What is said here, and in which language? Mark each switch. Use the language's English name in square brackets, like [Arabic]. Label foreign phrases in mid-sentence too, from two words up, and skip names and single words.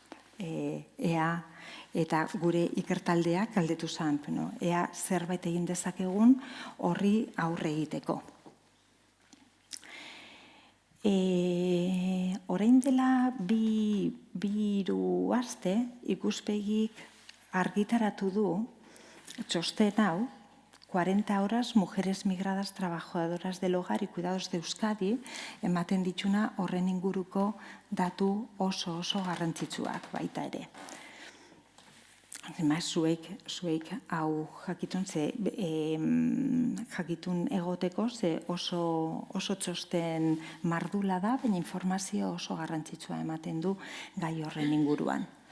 [Basque] Eta gure ikertaldeak galdetu zen, ea zerbait egin dezakegun horri aurre egiteko. Orain dela hiru aste ikuspegik argitaratu du txosten hau 40 horas mujeres migradas trabajadoras del hogar y cuidados de Euskadi ematen dituna horren inguruko datu oso garrantzitsuak baita ere. Zuek hau jakitun egoteko, ze oso txosten mardula da, baina informazio oso garrantzitsua ematen du gai horren inguruan.